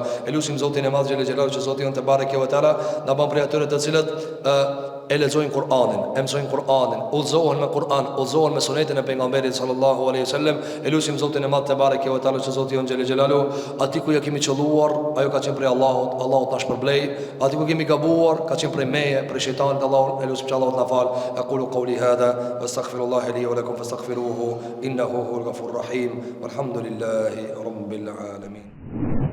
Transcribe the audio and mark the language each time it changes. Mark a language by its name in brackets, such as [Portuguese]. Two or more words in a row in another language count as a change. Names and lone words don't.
[Albanian] Elusim Zotin e Madh [Arabic] جل جلاله [Albanian] që Zoti on [Arabic] تبارك وتعالى [Albanian] na bën prej atyre të cilët e lexojnë Kur'anin, e mësojnë Kur'anin, udhzohen me Kur'an, udhzohen me sunetin e pejgamberit [Arabic] صلى الله عليه وسلم. [Albanian] Elusim Zotin e Madh [Arabic] تبارك وتعالى [Albanian] që Zoti on [Arabic] جل جلاله, [Albanian] aty ku ja kemi qelluar, ajo ka qenë prej Allahut, Allahu ta shpërblej. Aty ku kemi gabuar, ka qenë prej meje, prej shejtanit. Allahu elusim që Allahu na fal. [Arabic] أقول قولي هذا وأستغفر الله لي ولكم فاستغفروه إنه هو الغفور الرحيم. والحمد لله رب العالمين.